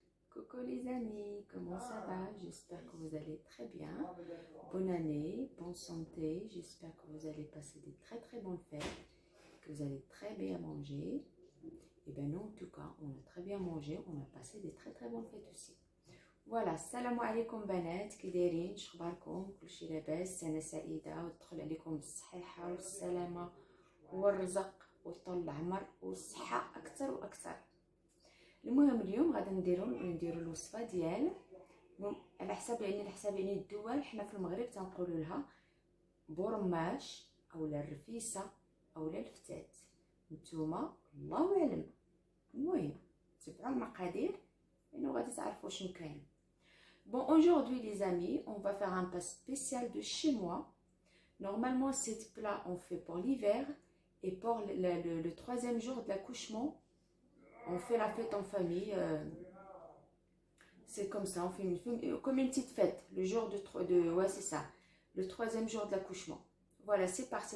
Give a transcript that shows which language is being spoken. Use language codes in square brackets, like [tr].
[fr] Coucou les amis, comment ça va? J'espère que vous allez très bien. Bonne année, bonne santé. J'espère que vous allez passer des très bonnes fêtes, que vous allez très bien manger. Et bien nous en tout cas, on a très bien mangé, on a passé des très bonnes fêtes aussi. [ar] Voilà, salam alaikum بنات, كي دايرين؟ شخباركم؟ كلشي لاباس؟ سنة سعيدة وتدخل عليكم بالصحة والسلامة والرزق وطول العمر والصحة أكثر وأكثر. المهم اليوم غادي نديرو الوصفه ديال على حساب يعني الدول. حنا في المغرب تنقولوا لها بورماش اولا الرفيسه اولا الفتات، نتوما الله اعلم. المهم تبعوا المقادير لانه غادي تعرفوا شنو كاين. [fr] Bon, aujourd'hui les amis, on va faire un plat spécial de chez moi. Normalement, ce plat on fait pour l'hiver et pour le troisième jour de l'accouchement. On fait la fête en famille, c'est comme ça, on fait comme une petite fête, le jour ouais c'est ça, le troisième jour de l'accouchement. Voilà, c'est parti.